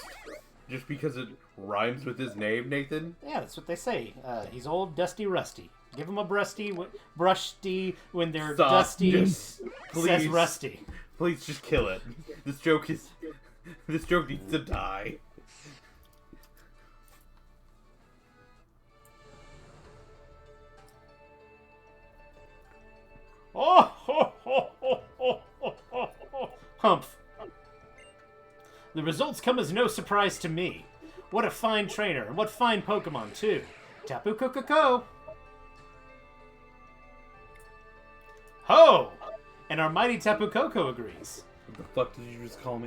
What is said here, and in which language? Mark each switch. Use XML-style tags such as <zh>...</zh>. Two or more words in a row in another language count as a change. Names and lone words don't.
<en>Just because it rhymes with his name, Nathan? Yeah, that's what they say. He's old, dusty, rusty. Give him a brusty when they're Stop. dusty. Just, Says please. rusty. Please just kill it. This joke needs to die. Oh, ho, ho, ho, ho, ho, ho, ho. Humph. The results come as no surprise to me. What a fine trainer, and what fine Pokemon, too. Tapu Koko. Ho! And our mighty Tapu Koko agrees. What the fuck did you just call me?</en>